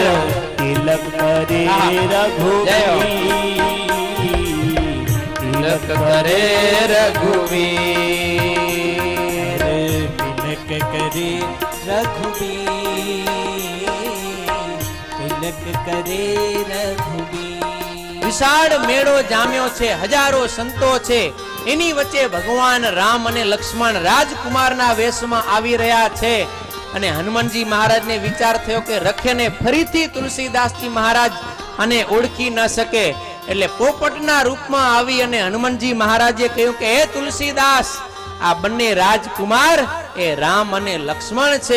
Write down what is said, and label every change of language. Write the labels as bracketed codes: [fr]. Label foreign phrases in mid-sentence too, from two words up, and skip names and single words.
[hi] तिलक करे रघुवीर, तिलक करे रघुवीर, तिलक करे रघुवीर, तिलक करे रघुवीर. [gu] વિશાળ મેળો જામ્યો છે, હજારો સંતો છે, એની વચ્ચે ભગવાન રામ અને લક્ષ્મણ રાજકુમારના વેશમાં આવી રહ્યા છે. અને હનુમાનજી મહારાજને વિચાર થયો કે રખેને ફરીથી તુલસીદાસજી મહારાજ અને ઓળખી ન શકે, એટલે પોપટના રૂપમાં આવી અને હનુમાનજી મહારાજે કહ્યું કે હે તુલસીદાસ, આ બંને રાજકુમાર એ રામ અને લક્ષ્મણ છે.